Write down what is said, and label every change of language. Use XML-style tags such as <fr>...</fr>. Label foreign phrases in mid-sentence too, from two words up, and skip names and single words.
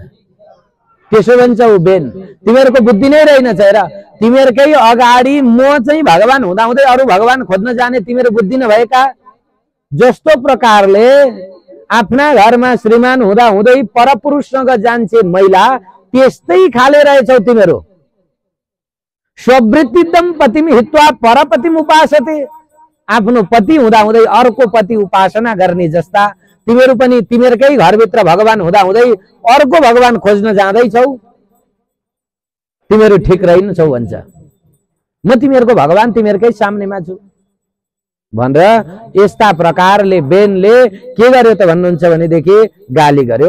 <ne>त्यसो भन्छौ बेन, तिमीहरूको बुद्धि नै रहेनछ। हेर तिमीहरूकै अगाडि म चाहिँ भगवान हुँदाहुँदै अरू भगवान खोज्न जाने तिमीहरू बुद्धि नभएका। जस्तो प्रकारले आफ्ना घरमा श्रीमान हुँदाहुँदै परपुरुषसँग जान्छे महिला, त्यस्तै खाले रहेछौ तिमीहरू।</ne> <sa>स्ववृत्तिदम पतिम हित्वा परपतिम उपासते।</sa> <ne>आफ्नो पति हुँदाहुँदै अर्को पति उपासना गर्ने जस्ता तिमीहरू पनि तिमीहरूकै घरभित्र भगवान हुँदाहुँदै अर्को भगवान खोज्न जाँदैछौ। तिमीहरू ठिक रहेनछौ भन्छ। म तिमीहरूको भगवान तिमीहरूकै सामनेमा छु भनेर यस्ता प्रकारले बेनले के गर्यो त भन्नुहुन्छ भनेदेखि गाली गर्यो।</ne>